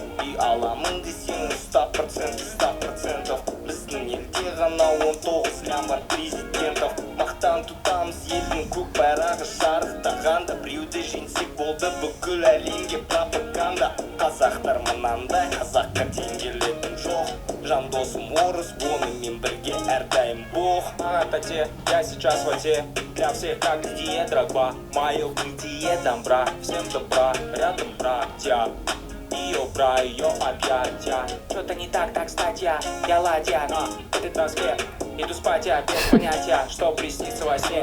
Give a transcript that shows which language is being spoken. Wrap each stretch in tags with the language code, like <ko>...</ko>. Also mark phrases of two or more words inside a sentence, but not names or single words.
<kk>И аламын десең 100%, біздің елде ғана 19 лям бар президентов. Мақтан тұтамыз елдің көк байрағы шарықтағанда, біреуді жеңсек болды бүкіл әлемге пропаганда. Қазақтар мынандай, қазаққа тең келетін жоқ. Жан досым орыс, онымен бірге әрдайым бог.</kk> <ru>Тате, я сейчас в воде, для всех как Дидье Дрогба. Мое бытие добра, всем добра, рядом братья. Ее бра, ее объятия. Что-то не так, кстати, я ладья. Это трансфер, иду спать я без понятия, что приснится во сне.</ru>